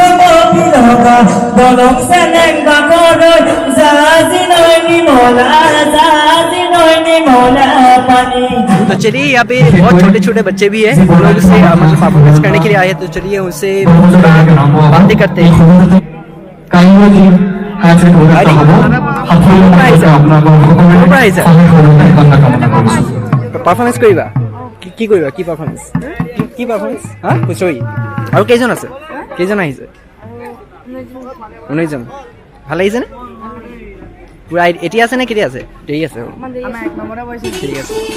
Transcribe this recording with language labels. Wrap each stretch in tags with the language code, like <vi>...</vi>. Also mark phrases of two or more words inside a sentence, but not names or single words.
<hi>तो चलिए यहाँ पे बहुत छोटे छोटे बच्चे भी हैं, वो लोग से मतलब परफॉर्मेंस करने के लिए आए हैं, तो चलिए उनसे बातें करते हैं।</hi> <as>পারফরমেন্স কৰিবা কি কৰিবা কি পারফরমেন্স হ্যাঁ হুঁচৰি আৰু কেইজন আছে কেইজন আহিছে 19জন ভাল লাগিছে নে পুৰা এতিয়া আছে নে কেতিয়া আছে দেৰি আছে আমাৰ এক নম্বৰে বহিছে ঠিক আছে</as>